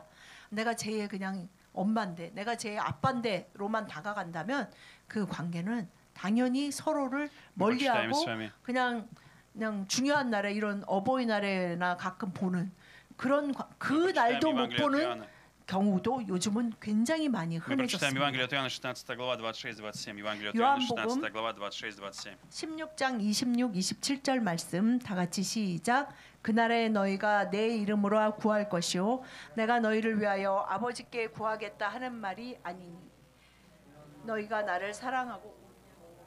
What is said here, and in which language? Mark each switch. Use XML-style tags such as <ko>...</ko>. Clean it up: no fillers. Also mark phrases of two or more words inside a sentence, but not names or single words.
<ko>내가 쟤의 그냥 엄마인데 내가 쟤의 아빠인데로만 다가간다면 그 관계는 당연히 서로를 멀리하고 그냥 중요한 날에 이런 어버이날에나 가끔 보는 그런 그 날도 못 보는 경우도 요즘은 굉장히 많이</ko> <ru>Мы прочитаем</ru> <ko>흔해졌습니다.</ko> <ru>Евангелие от Иоанна, 16 глава, 26-27. Евангелие от</ru> <ko>요한복음</ko> <ru>Иоанна, 16 глава, 26-27.</ru> <ko>16장 26, 27절 말씀 다 같이 시작. 그날에 너희가 내 이름으로 구할 것이요 내가 너희를 위하여 아버지께 구하겠다 하는 말이 아니니 너희가 나를 사랑하고</ko>